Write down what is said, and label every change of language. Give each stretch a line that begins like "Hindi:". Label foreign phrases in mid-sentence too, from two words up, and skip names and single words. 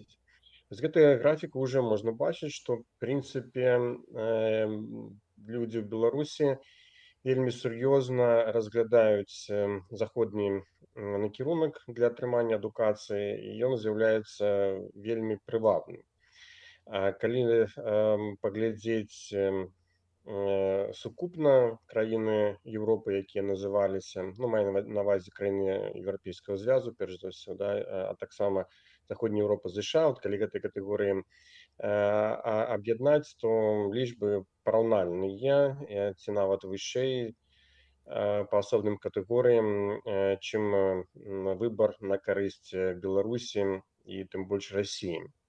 Belarusian: З гэтай графікі ўжо можна бачыць, што в прынцыпе людзі ў Беларусі вельмі сур'ёзна разглядаюць заходні накірунак для атрымання адукацыі, і ён з'яўляецца вельмі прывабным. Калі паглядзець
Ukrainian: сукупна країни Європи, які називалися, ну, маю на увазі країни Європейського зв'язу, перш за все, да, а так само Заходня Європа,
Belarusian: США, от калі гэтай катэгорыі аб'яднаць, то лічбы параўнальныя, ці нават вышэй па асобным катэгорыям, чым выбар на карысць Беларусі і тым больш Расіі.